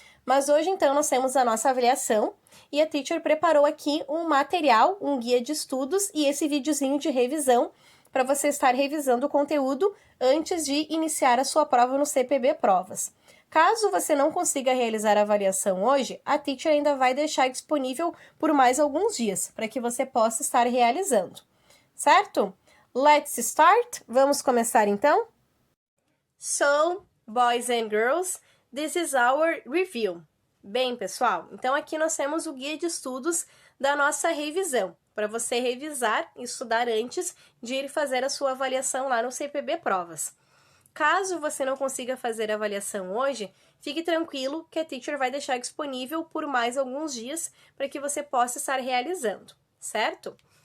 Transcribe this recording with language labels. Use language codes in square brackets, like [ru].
[pt] Mas hoje então nós temos a nossa avaliação e a teacher preparou aqui um material, um guia de estudos e esse videozinho de revisão para você estar revisando o conteúdo antes de iniciar a sua prova no CPB Provas. Caso você não consiga realizar a avaliação hoje, a teacher ainda vai deixar disponível por mais alguns dias, para que você possa estar realizando. Certo? [en] Let's start! [pt] Vamos começar então? [en] So, boys and girls, this is our review. [pt] Bem, pessoal, então aqui nós temos o guia de estudos da nossa revisão, para você revisar e estudar antes de ir fazer a sua avaliação lá no CPB Provas. Caso você não consiga fazer a avaliação hoje, fique tranquilo que a teacher vai deixar disponível por mais alguns dias para que você possa estar realizando, certo?